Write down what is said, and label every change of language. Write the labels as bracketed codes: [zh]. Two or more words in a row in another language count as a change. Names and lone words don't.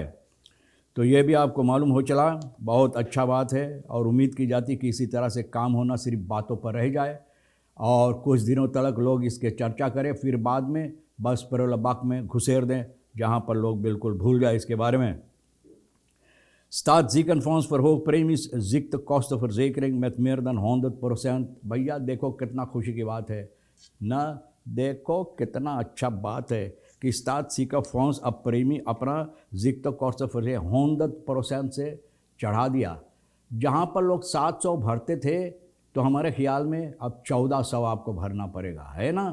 [hi] तो ये भी आपको मालूम हो चला। बहुत अच्छा बात है और उम्मीद की जाती कि इसी तरह से काम होना सिर्फ बातों पर रह जाए और कुछ दिनों तक लोग इसके चर्चा करें, फिर बाद में बस परलबाक में घुसेर दें, जहाँ पर लोग बिल्कुल भूल जाए इसके बारे में। [nl] Staatsziekenfonds verhoogt premies ziektekostenverzekering met meer dan 100%। [hi] भैया देखो कितना खुशी की बात है ना, देखो कितना अच्छा बात है कि Staatsziekenfonds अब प्रीमी अपना ziektekostenverzekering 100% से चढ़ा दिया। जहाँ पर लोग 700 भरते थे, तो हमारे ख्याल में अब 1400 आपको भरना पड़ेगा, है ना।